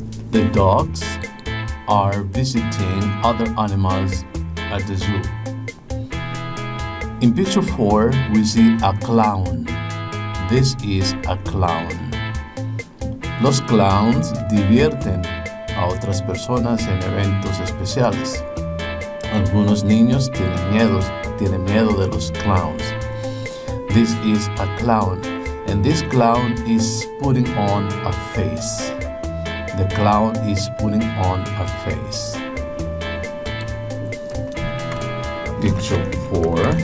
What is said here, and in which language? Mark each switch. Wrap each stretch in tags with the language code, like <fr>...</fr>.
<en>The dogs are visiting other animals at the zoo. In picture 4, we see a clown. This is a clown.</en> <es>Los clowns divierten a otras personas en eventos especiales. Algunos niños tienen miedo de los clowns.</es> <en>This is a clown, and this clown is putting on a face. The clown is putting on a face. Picture 4.</en>